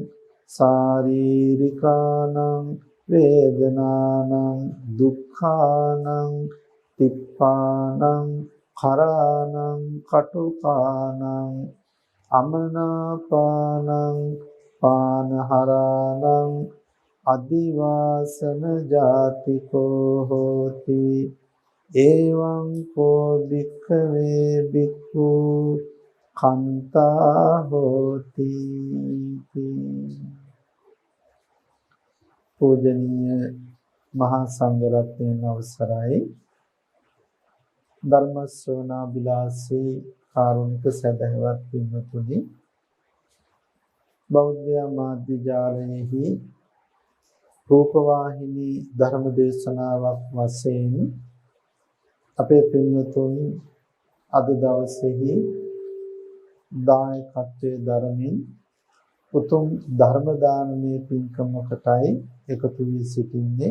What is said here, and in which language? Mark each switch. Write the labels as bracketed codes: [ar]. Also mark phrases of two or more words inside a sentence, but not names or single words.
[pi] සාරීරිකානං වේදනානං දුක්ඛානං තිප්පානං කරානං කටුකානං අමනාපානං පානහරානං අදිවාසන ජාතිකෝ හෝති එවං කෝ භික්ඛවේ භික්ඛු කන්තා හෝති. [si] පූජනීය මහා සංඝරත්නයන් අවසරයි. ධර්ම ශ්‍රවණාබිලාසී කාරුණික සදහවත් පින්වතුනි, බෞද්ධ මාධ්‍ය ජාලයේහි රූපවාහිනී ධර්ම දේශනාවක් වශයෙන් අපේ පින්වතුන් අද දවසේහි දායකත්වයේ ධර්මින් උතුම් ධර්ම දානමය පින්කමකටයි එකතු වී සිටින්නේ.